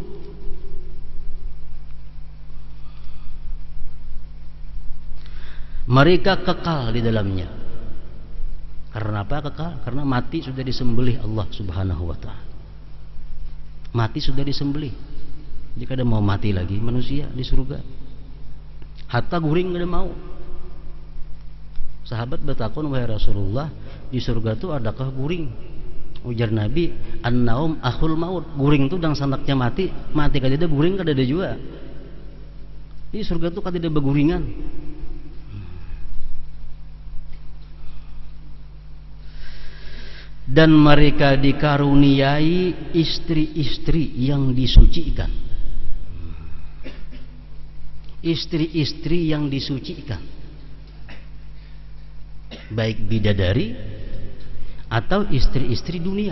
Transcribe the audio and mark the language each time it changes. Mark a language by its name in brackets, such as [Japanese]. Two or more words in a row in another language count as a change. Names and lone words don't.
[Indonesian] Mereka kekal di dalamnya. Karena apa kekal? Karena mati sudah disembelih Allah [Arabic] Subhanahu wa ta'ala. [Indonesian] Mati sudah disembelih. Jika ada mau mati lagi manusia di surga, [Banjar] hatta guring gak ada mau. Sahabat bertakun, wahai Rasulullah, di surga itu adakah guring? Ujar Nabi, [Arabic] an-naum akhul maut. [Banjar] Guring itu dan sanaknya mati. Mati kada ada guring, kada ada juga. Di surga itu kada ada beguringan. [Indonesian] Dan mereka dikaruniai istri-istri yang disucikan. Istri-istri yang disucikan, baik bidadari atau istri-istri dunia.